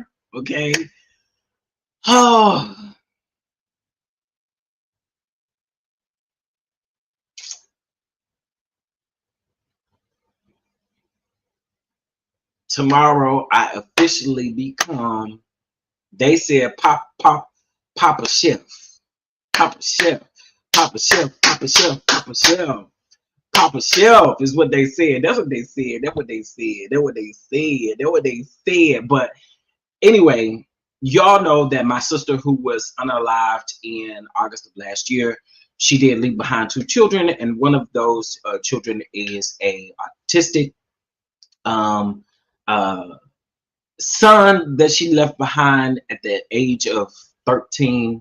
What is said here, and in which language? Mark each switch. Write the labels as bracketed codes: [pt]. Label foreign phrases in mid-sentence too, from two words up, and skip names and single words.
[en] Okay. Oh. Tomorrow I officially become, they said Papa Chef. Papa Chef. Papa Chef. Papa Chef. Papa Chef. Papa Chef is what they said. That's what they said. That's what they said. That's what they said. That's what they said. But anyway, y'all know that my sister, who was unalived in August of last year, she did leave behind 2 children, and one of those children is a autistic son that she left behind at the age of 13.